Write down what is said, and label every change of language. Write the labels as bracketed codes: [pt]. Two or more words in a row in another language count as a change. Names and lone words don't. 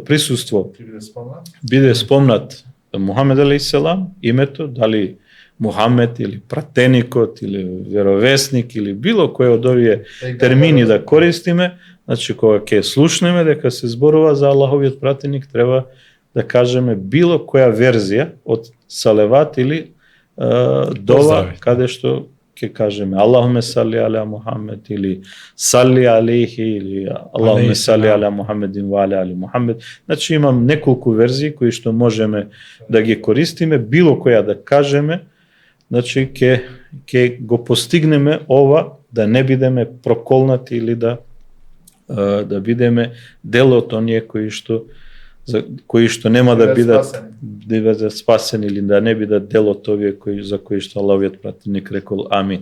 [mk] присуство биде спомнат Мухамед алейхиселам, името, дали Мухамед или пратеникот или веровесник или било кој од овие термини да користиме, значи кога ќе слушнеме дека се зборува за Аллаховиот пратеник, треба да кажеме било која верзија од салеват или дова каде што ќе кажеме [ar] اللهم صل على محمد или صل عليه или اللهم صل على محمد وعلى آل محمد. [mk] Значи имам неколку верзии кои што можеме да ги користиме, било која да кажеме, значи ќе го постигнеме ова, да не бидеме проколнати или да бидеме дел од оние кои што нема да бидат спасени или да не бидат дел од овие за кои што Аллаховиот пратеник рекол амин.